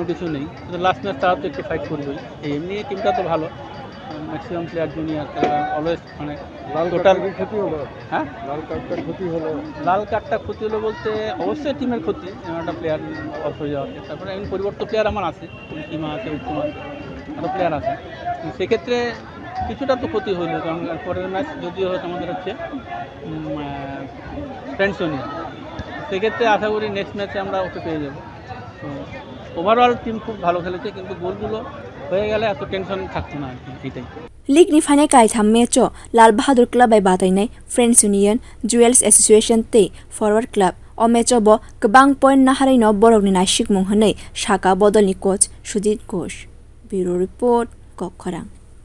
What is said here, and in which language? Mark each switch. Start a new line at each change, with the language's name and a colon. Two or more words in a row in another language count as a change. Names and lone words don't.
Bangla: কিছু নেই কিন্তু
English: last match
Bangla: তারা তো একটু ফাইট করবেই এমনি টিমটা তো ভালো
English: maximum player junior always
Bangla: মানে টোটাল ক্ষতি হলো হ্যাঁ লাল কার্ডটা ক্ষতি হলো বলতে অবশ্যই টিমের ক্ষতি একটা
English: player off
Bangla: হয়ে যাওয়াতে তারপরে এমনি পরিবর্তন প্লেয়ার আমার আছে কিমা আছে উত্তম আছে আরও প্লেয়ার আছে সেক্ষেত্রে কিছুটা তো ক্ষতি হইল কারণ পরের ম্যাচ যদিও হয়তো আমাদের হচ্ছে ফ্রেন্ডস ইউনিয়ন সেক্ষেত্রে আশা করি
English: next match
Bangla: আমরা ওকে পেয়ে যাব তো
English: overall team
Bangla: খুব ভালো খেলেছে কিন্তু গোলগুলো হয়ে গেলে এত টেনশন থাকতো না আর কি এটাই
Kok Borok: লিগ ni phane kai tham matcho Lal Bahadur club by batainai Friends Union Jewels Association tei Forward Club o matcho bo kwbang point na harai no borokni naisik mung hwnwi saka bodolni coach Sujit Ghosh
English: Bureau Report
Kok Borok: Kwrak